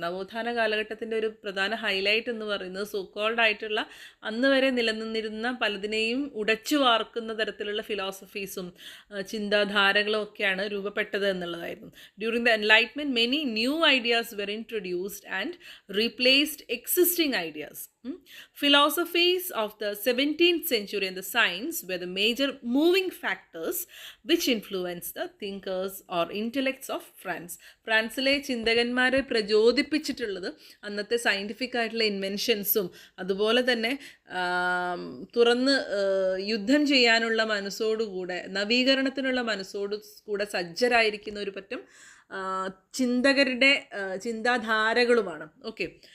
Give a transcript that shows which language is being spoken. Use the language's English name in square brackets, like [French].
[Malayalam] നവോത്ഥാന കാലഘട്ടത്തിൻ്റെ ഒരു പ്രധാന ഹൈലൈറ്റ് എന്ന് പറയുന്നത് സോക്കോൾഡ് ആയിട്ടുള്ള അന്ന് വരെ നിലനിന്നിരുന്ന പലതിനെയും ഉടച്ചു വാർക്കുന്ന തരത്തിലുള്ള ഫിലോസഫീസും ചിന്താധാരകളും ഒക്കെയാണ് രൂപപ്പെട്ടത് എന്നുള്ളതായിരുന്നു. [English] During the enlightenment many new ideas were introduced and replaced existing ideas. Philosophies of the 17th century and the science were the major moving factors which influenced the thinkers or intellects of France. [Malayalam] ഫ്രാൻസിലെ ചിന്തകന്മാരെ പ്രചോദിപ്പിച്ചിട്ടുള്ളത് അന്നത്തെ scientific ആയിട്ടുള്ള ഇൻവെൻഷൻസും അതുപോലെ തന്നെ തുറന്ന് യുദ്ധം ചെയ്യാനുള്ള മനസ്സോടുകൂടെ, നവീകരണത്തിനുള്ള മനസ്സോടുകൂടെ സജ്ജരായിരിക്കുന്ന ഒരു പറ്റം ചിന്തകരുടെ ചിന്താധാരകളുമാണ്. ഓക്കെ,